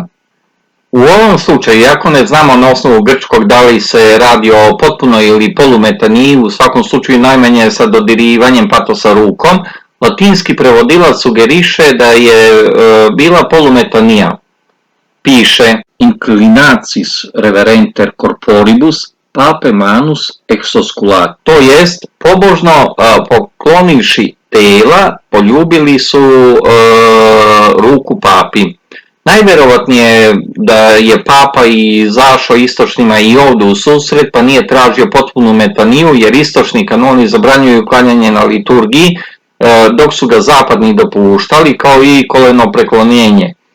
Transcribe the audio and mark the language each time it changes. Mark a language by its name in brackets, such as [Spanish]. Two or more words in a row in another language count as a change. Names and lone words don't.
[Serbian] U ovom slučaju, iako ne znamo na osnovu grčkog da li se radi o potpunoj ili polumetaniji, u svakom slučaju najmanje sa dodirivanjem patosa rukom, latinski prevodilac sugeriše da je bila polumetanija. [Latin] Piše inclinacis reverenter corporibus pape manus exosculat. [Serbian] To jest, pobožno poklonivši tela, poljubili su ruku papi. Najvjerovatnije da je papa izašao istočnima i ovdje u susret, pa nije tražio potpunu metaniju, jer istočni kanoni zabranjuju klanjanje na liturgiji, dok su ga zapadni dopuštali, kao i koleno preklonjenje.